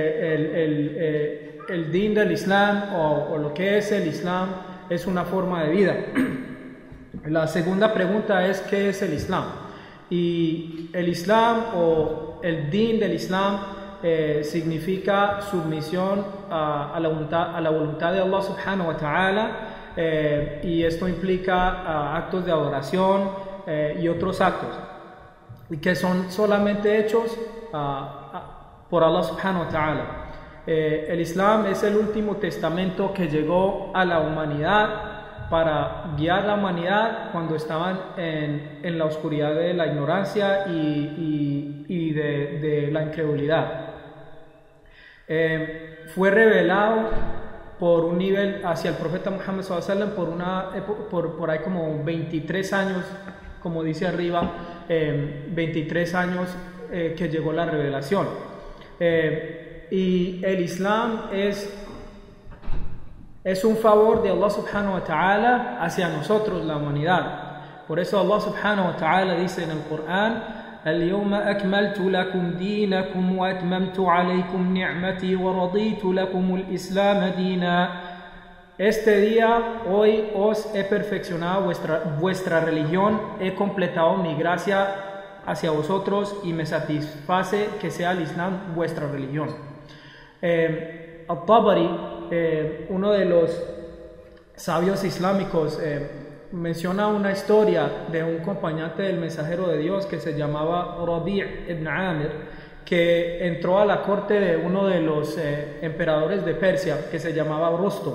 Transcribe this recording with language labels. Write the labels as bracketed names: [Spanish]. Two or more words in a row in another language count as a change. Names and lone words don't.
[Spanish] El din del Islam, o lo que es el Islam, es una forma de vida. La segunda pregunta es ¿qué es el Islam? Y el Islam, o el din del Islam, significa sumisión a la voluntad de [Arabic] الله سبحانه وتعالى, [Spanish] y esto implica actos de adoración y otros actos que son solamente hechos por [Arabic] الله سبحانه وتعالى. [Spanish] El Islam es el último testamento que llegó a la humanidad para guiar a la humanidad cuando estaban en la oscuridad de la ignorancia y de la incredulidad. Fue revelado por un nivel hacia el profeta Muhammad [Arabic] صلى الله عليه وسلم [Spanish] por ahí como 23 años, como dice arriba, 23 años que llegó la revelación. Y el Islam es un favor de [Arabic] الله سبحانه وتعالى [Spanish] hacia nosotros, la humanidad. Por eso [Arabic] الله سبحانه وتعالى [Spanish] dice en el Corán: [Arabic] اليوم أكملت لكم دينكم وأتممت عليكم نعمتي ورضيت لكم الإسلام دينا. [Spanish] Este día, hoy, os he perfeccionado vuestra religión, he completado mi gracia hacia vosotros y me satisface que sea el Islam vuestra religión. Al-Tabari, uno de los sabios islámicos, menciona una historia de un acompañante del mensajero de Dios que se llamaba Rabi' ibn Amir, que entró a la corte de uno de los emperadores de Persia, que se llamaba Rustum.